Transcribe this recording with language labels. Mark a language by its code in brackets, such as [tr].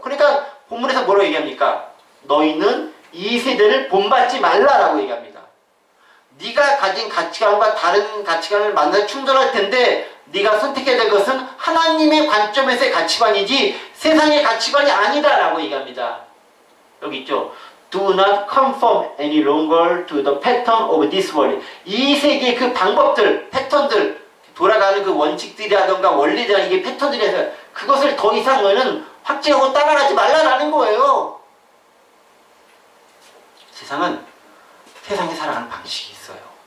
[ko] 그러니까 본문에서 뭐라고 얘기합니까? 너희는 이 세대를 본받지 말라라고 얘기합니다. 네가 가진 가치관과 다른 가치관을 만나서 충돌할 텐데 네가 선택해야 될 것은 하나님의 관점에서의 가치관이지 세상의 가치관이 아니다라고 얘기합니다. 여기 있죠. [en] Do not conform any longer to the pattern of this world. [ko] 이 세계의 그 방법들, 패턴들, 돌아가는 그 원칙들이라던가 원리들, 이게 패턴들이라서 그것을 더 이상은 확증하고 따라가지 말라라는 거예요. 세상은 세상에 살아가는 방식이 있어요.